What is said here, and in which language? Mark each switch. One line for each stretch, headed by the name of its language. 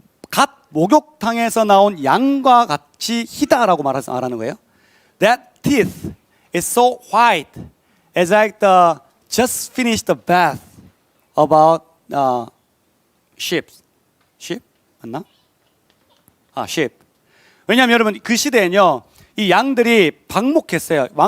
Korean: 갓 목욕탕에서 나온 양과 같이 희다라고 말하는 거예요.
English: That teeth is so white, as like the just finished the bath about sheep.
Korean: sheep 맞나? sheep. 왜냐하면 여러분 그 시대에는요 이 양들이 방목했어요.